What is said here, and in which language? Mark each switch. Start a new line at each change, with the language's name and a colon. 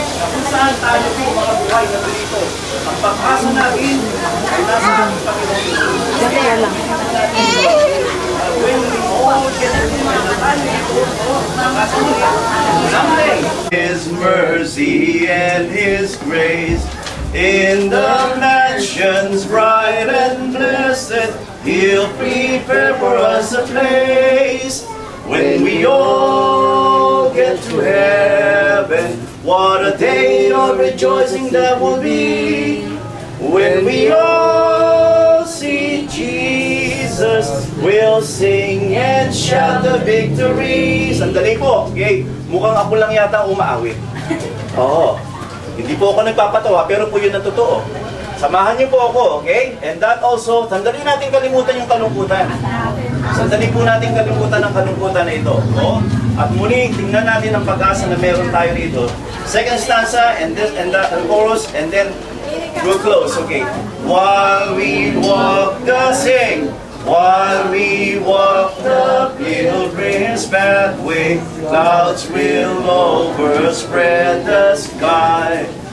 Filipino: Kung saan tayo po mga buhay na dito. Ang pag-asa natin ay nasa ating Panginoon.
English: When we all get together,
Filipino: tayo ito,
English: someday. His mercy and His grace in the mansions bright and blessed, He'll prepare for us a place. When we all get to heaven, what a day of rejoicing that will be. When we all see Jesus, we'll sing and shout the victory.
Filipino: Sandali po, okay? Mukhang ako lang yata umaawit. Oo. Hindi po ako nagpapatawa, pero po yun ang totoo. Samahan niyo po ako, okay? And that also, sandali natin kalimutan yung kalungkutan. Sandali po natin kalimutan ang kalungkutan na ito. Oh? At muli, tingnan natin ang pag-asa na meron tayo rito.
English: Second stanza, and the chorus, and then we'll close, okay? While we walk the sing, while we walk the pilgrim's pathway, clouds will overspread the sky.